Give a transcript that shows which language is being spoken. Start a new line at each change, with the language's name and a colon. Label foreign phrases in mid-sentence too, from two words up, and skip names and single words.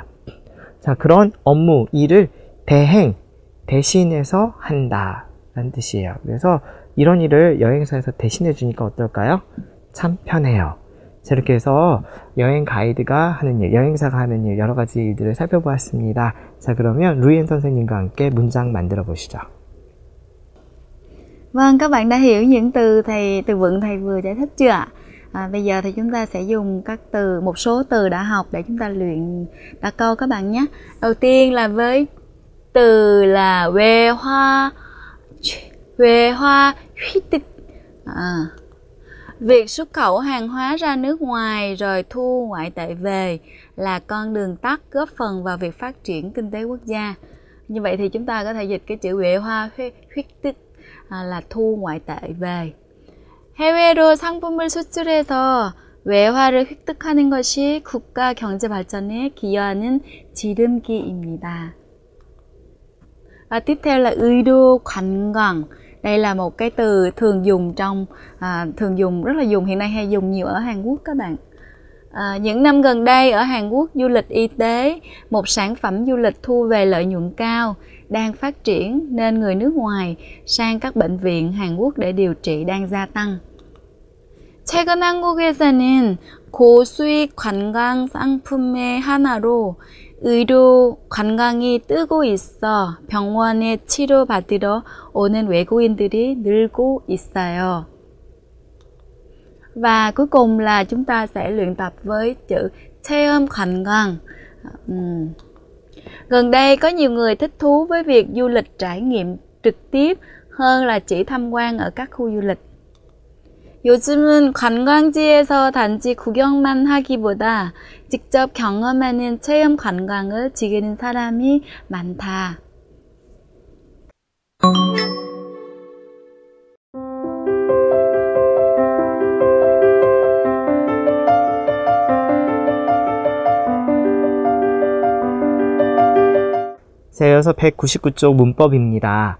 Korean: 자, 그런 업무, 일을 대신해서 한다 라는 뜻이에요. 그래서 이런 일을 여행사에서 대신해 주니까 어떨까요? 참 편해요. 자, 이렇게 해서 여행 가이드가 하는 일, 여행사가 하는 일, 여러 가지 일들을 살펴보았습니다. 자, 그러면 루이엔 선생님과 함께 문장 만들어 보시죠.
Vietnamese: Vâng, các bạn đã hiểu những từ vựng thầy vừa giải thích chưa ạ? Bây giờ thì chúng ta sẽ dùng các từ, một số từ đã học để chúng ta luyện đặt câu các bạn nhé. Đầu tiên là với từ là về hoa huy tích. Việc xuất khẩu hàng hóa ra nước ngoài rồi thu ngoại tệ về là con đường tắt góp phần vào việc phát triển kinh tế quốc gia. Như vậy thì chúng ta có thể dịch cái chữ
Korean: 외화 획득
Vietnamese: là thu ngoại tệ về.
Korean: 해외로 상품을 수출해서 외화를 획득하는 것이 국가 경제 발전에 기여하는 지름길입니다.
Vietnamese: Và tiếp theo là
Korean: 의료 관광.
Vietnamese: Đây là một cái từ thường dùng rất là dùng hiện nay, hay dùng nhiều ở Hàn Quốc các bạn. Những năm gần đây ở Hàn Quốc, du lịch y tế, một sản phẩm du lịch thu về lợi nhuận cao, đang phát triển nên người nước ngoài sang các bệnh viện Hàn Quốc để điều trị đang gia tăng.
Korean: 최근 한국에서는 고수익 관광 상품의 하나로 의료 관광이 뜨고 있어 병원에 치료받으러 오는 외국인들이 늘고 있어요.
Vietnamese: Và cuối cùng là chúng ta sẽ luyện tập với chữ
Korean: 체험 관광.
Vietnamese: Gần đây có nhiều người thích thú với việc du lịch trải nghiệm trực tiếp hơn là chỉ tham quan ở các khu du lịch.
Korean: 요즘은 관광지에서 단지 구경만 하기보다 직접 경험하는 체험 관광을 즐기는 사람이 많다. 자, 이어서 199쪽 문법입니다.